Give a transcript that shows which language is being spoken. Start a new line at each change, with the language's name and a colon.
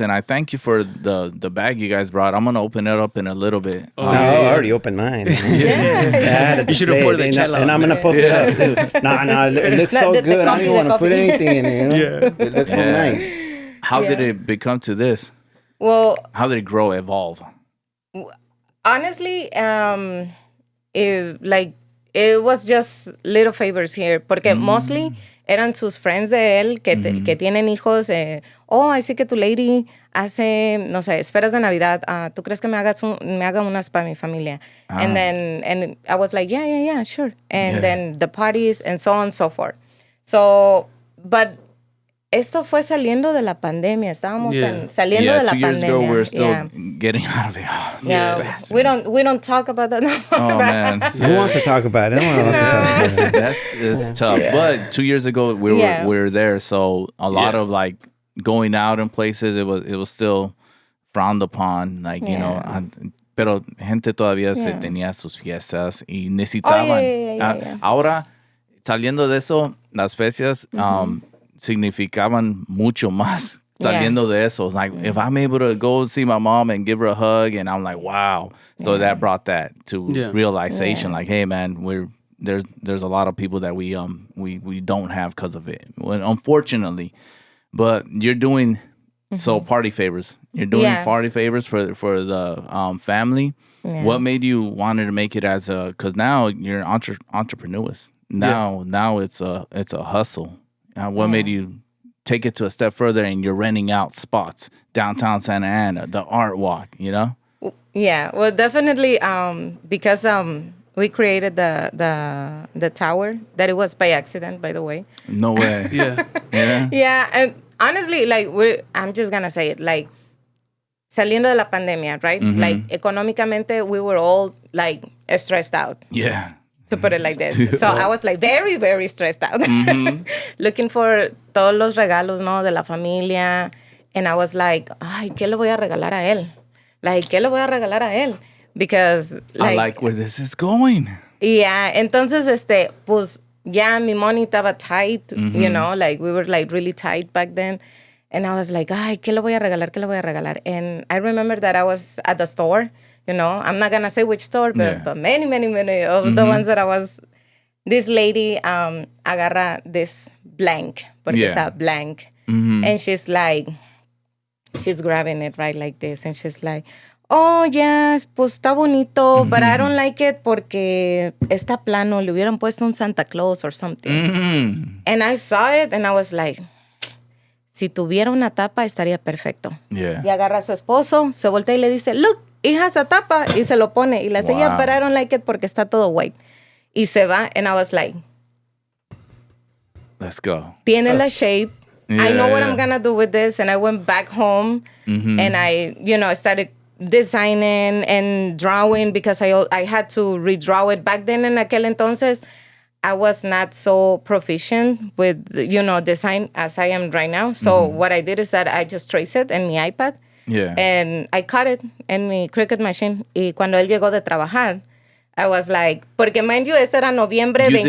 English: And I thank you for the bag you guys brought. I'm gonna open it up in a little bit. No, I already opened mine. You should have poured the chela. And I'm going to post it up, too. No, it looks so the good. I don't coffee, even want to the put coffee. anything in it, It looks so nice. How did it become to this? Well, How did it grow, evolve? honestly, it was just little favors here,
Spanish: porque mostly eran sus friends de él que tienen hijos. Así que tu lady hace, no sé, esferas de Navidad. ¿Tú crees que me haga unas para mi familia?
English: And I was like, yeah, sure. And then the parties and so on and so forth. So, but
Spanish: esto fue saliendo de la pandemia. Estábamos saliendo de la
English: 2 years
Spanish: pandemia.
English: ago, we're still getting out of it. Oh, Yeah, we don't talk about that no more. Oh man, Who wants to talk about it? I don't want to talk about it. it's tough. But 2 years ago, we were there, so a lot of like going out in places, it was still frowned upon.
Spanish: Like pero gente todavía se tenía sus fiestas y necesitaban. Ahora saliendo de eso, las fechas significaban mucho más. Saliendo de eso,
English: like if I'm able to go see my mom and give her a hug, and I'm like, wow. So that brought that to realization. Like, hey, man, there's a lot of people that we don't have because of it. Unfortunately, but you're doing party favors. You're doing party favors for the family. Yeah. What made you wanted to make it as a? Because now you're entrepreneurs. Now it's a hustle. What made you take it to a step further and you're renting out spots downtown Santa Ana, the art walk, Yeah, well, definitely because we created the tower, that it was by accident, by the way. No way. Yeah, and honestly, like, I'm just gonna say it, like,
Spanish: saliendo de la pandemia,
English: right? Like, economicamente, we were all, like, stressed out. Yeah. To put it like this. So I was like very, very stressed out. Looking for
Spanish: todos los regalos, ¿no? De la familia.
English: And I was like,
Spanish: ay, ¿qué le voy a regalar a él? Like, ¿qué le voy a regalar a él?
English: Because, like... I like where this is going. Yeah.
Spanish: Entonces, pues, ya mi
English: money estaba tight, like, we were, like, really tight back then. And I was like,
Spanish: ay, ¿qué le voy a regalar? ¿Qué le voy a regalar?
English: And I remember that I was at the store. I'm not going to say which store, but many, many, many of the ones that I was... This lady agarra this blank,
Spanish: porque está
English: blank. And she's like... She's grabbing it, right, like this. And she's like, oh, yes,
Spanish: pues está bonito,
English: but I don't like it
Spanish: porque está plano. Le hubieran puesto un Santa Claus or something.
English: And I saw it, and I was like...
Spanish: Si tuviera una tapa, estaría perfecto.
English: Yeah.
Spanish: Y agarra a su esposo, se voltea y le dice,
English: look, it has a
Spanish: tapa, y se lo pone. Y le dice,
English: yeah, but I don't like it
Spanish: porque está todo
English: white.
Spanish: Y se va,
English: and I was like, let's go.
Spanish: Tiene la shape.
English: I know what I'm going to do with this. And I went back home, and I, started designing and drawing because I had to redraw it. Back then,
Spanish: en aquel entonces,
English: I was not so proficient with, design as I am right now. So what I did is that I just traced it in my iPad. Yeah. And I cut it in my Cricut machine.
Spanish: Y cuando él llegó de trabajar,
English: I was like,
Spanish: porque
English: mind you,
Spanish: ese era noviembre 25.